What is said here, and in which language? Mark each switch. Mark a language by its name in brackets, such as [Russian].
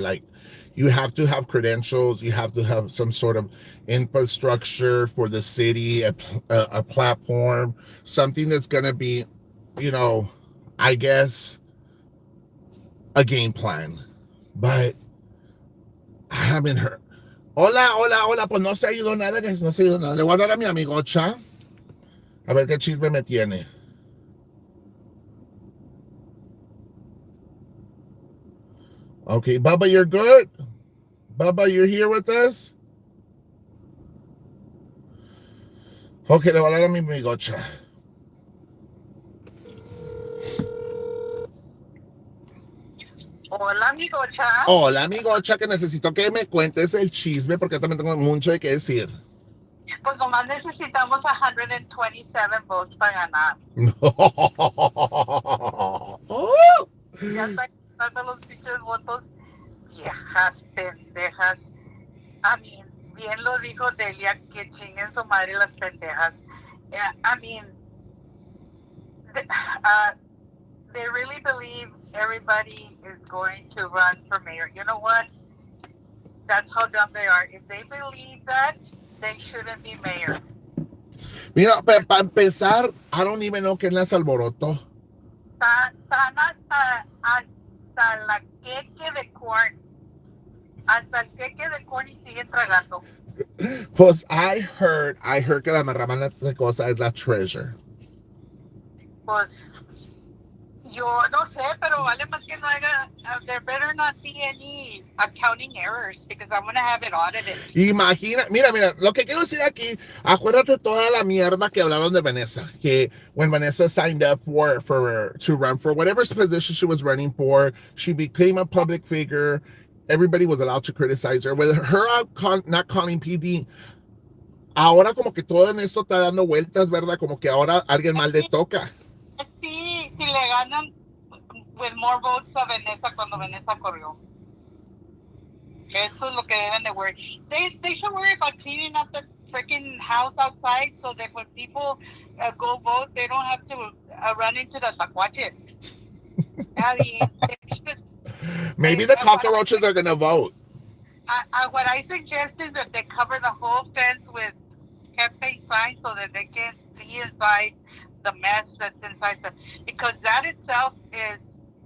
[English] Like, you have to have credentials, you have to have some sort of infrastructure for the city, a platform, something that's going to be, I guess, a game plan. But I haven't heard. [Spanish] Hola, pues no se ha ido nada, guys, no se ha ido nada. Le voy a dar a mi amigocha a ver qué chisme me tiene. [English] Okay, Bubba, you're good? Bubba, you're here with us? [Spanish] Okay, le voy a dar a mi amigocha. Hola, amigocha. Hola, amigocha, que necesito que me cuentes el chisme porque también tengo mucho de qué decir. Pues nomás necesitamos 127 votos para ganar. Ya están dando los pinches votos, viejas pendejas. [English] I mean, [Spanish] bien lo dijo Delia, que chinguen su madre las pendejas. [English] I mean, they really believe everybody is going to run for mayor. You know what? That's how dumb they are. If they believe that, they shouldn't be mayor. [Spanish] Mira, para empezar, [English] I don't even know [Spanish] quién las alborotó. Están hasta la queque de corn. Hasta el queque de corn y siguen tragando. Pues [English] I heard [Spanish] que la marrana cosa es la treasure. Pues yo no sé, pero vale más que no haga. [English] There better not be any accounting errors because I'm gonna have it audited. [Spanish] Imagina, mira, lo que quiero decir aquí, acuérdate toda la mierda que hablaron de Vanessa, que [English] when Vanessa signed up to run for whatever position she was running for, she became a public figure, everybody was allowed to criticize her. With her not calling PD, [Spanish] ahora como que todo en esto está dando vueltas, ¿verdad? Como que ahora alguien mal le toca. Sí, si le ganan [English] with more votes [Spanish] a Vanessa cuando Vanessa corrió. Eso es lo que deben de worry. [English] They should worry about cleaning up the freaking house outside so that when people go vote, they don't have to run into the tacuaches. I mean, they should. Maybe the cockroaches are going to vote. What I suggest is that they cover the whole fence with campaign signs so that they can see inside the mess that's inside because that itself is